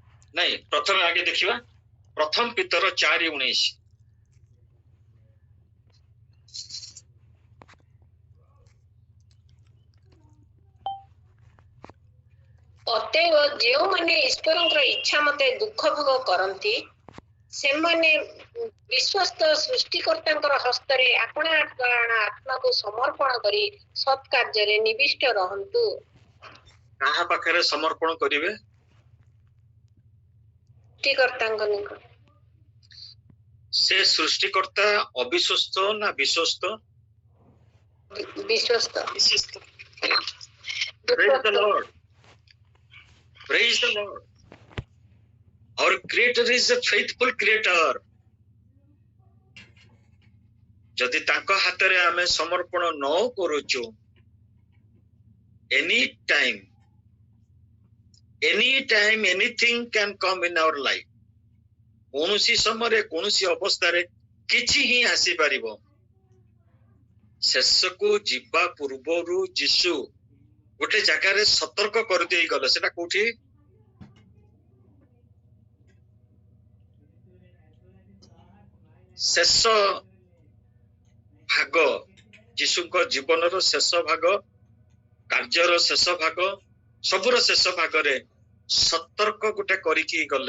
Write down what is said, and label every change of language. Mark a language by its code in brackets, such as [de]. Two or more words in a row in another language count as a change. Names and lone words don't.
[or] ନାହିଁ ପ୍ରଥମ ଆଗେ ଦେଖିବା ପ୍ରଥମ ପିତର 4:19 ଅତଏବ ଯେଉଁମାନେ ଈଶ୍ୱରଙ୍କର ଇଚ୍ଛା ମତେ ଦୁଃଖ ଭୋଗ କରନ୍ତି ସେମାନେ ବିଶ୍ୱସ୍ତ ସୃଷ୍ଟିକର୍ତ୍ତାଙ୍କର ହସ୍ତରେ ଆପଣା ଆପଣା ଆତ୍ମାକୁ ସମର୍ପଣ କରି ସତ୍ କାର୍ଯ୍ୟରେ ନିବିଷ୍ଟ ରହନ୍ତୁ। କାହା ପାଖରେ ସମର୍ପଣ କରିବେ? ସୃଷ୍ଟିକର୍ତ୍ତାଙ୍କ ନିକଟ। ସେ ସୃଷ୍ଟିକର୍ତ୍ତା ଅବିଶ୍ୱସ୍ତ ନା ବିଶ୍ୱସ୍ତ? ବିଶ୍ୱସ୍ତ। [en] Praise the Lord. Praise the Lord. Our creator is a faithful creator. [or] ଯଦି ତାଙ୍କ ହାତରେ ଆମେ ସମର୍ପଣ ନ କରୁଛୁ [en] any time anything can come in our life. [or] କୌଣସି ସମୟରେ କୌଣସି ଅବସ୍ଥାରେ କିଛି ହିଁ ଆସିପାରିବ। ଶେଷକୁ ଯିବା ପୂର୍ବରୁ ଯୀଶୁ ଗୋଟେ ଜାଗାରେ ସତର୍କ କରିଦେଇ ଗଲେ। ସେଟା କୋଉଠି? ଶେଷ ଭାଗ ଯୀଶୁଙ୍କ ଜୀବନର ଶେଷ ଭାଗ, କାର୍ଯ୍ୟର ଶେଷ ଭାଗ, ସବୁର ଶେଷ ଭାଗରେ ସତର୍କ ଗୋଟେ କରିକି ଗଲେ।